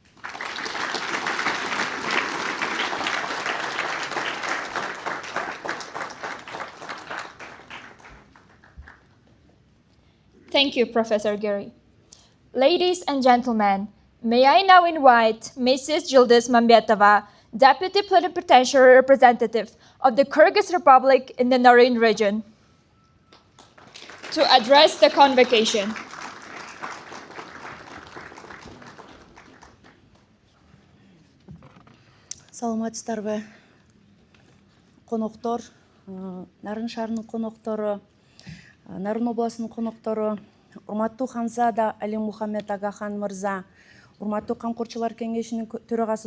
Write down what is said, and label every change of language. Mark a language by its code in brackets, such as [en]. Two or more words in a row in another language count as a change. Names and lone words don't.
[en] Thank you, Professor Gary. Ladies and gentlemen, may I now invite Mrs. Yildiz Mambetova, Deputy Plenipotentiary Representative of the Kyrgyz Republic in the Naryn region, to address the convocation. [ky] Саламатсыздарбы, коноктор, Нарyn шаарынын коноктору, Нарyn областынын коноктору, урматтуу Ханзада Али Мухаммед Агахан мырза, урматтуу Камкорчулар кеңешинин төрагасы